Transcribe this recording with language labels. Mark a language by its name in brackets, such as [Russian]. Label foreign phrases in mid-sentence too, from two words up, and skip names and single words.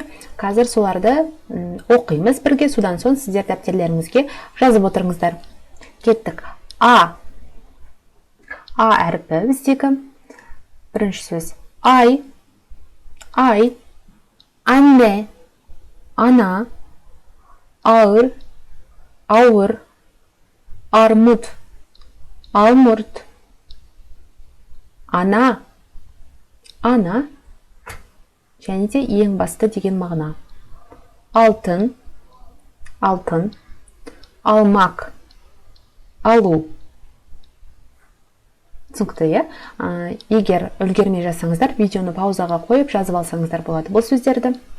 [Kazakh] Қазір соларды оқимыз бірге, содан соң сіздер дәптерлеріңізге жазып отырыңыздар. Кеттік. А әріпі біздегі бірінші сөз. Ай, анне, ана, [Turkish] ağır, armut, almurt, ana, [Kazakh] және де ең басты деген мағына. Алтын, алмақ, алу. Түсінікті, егер үлгермей жазсаңыздар, видеоны паузаға қойып жазып алсаңыздар болады бұл сөздерді.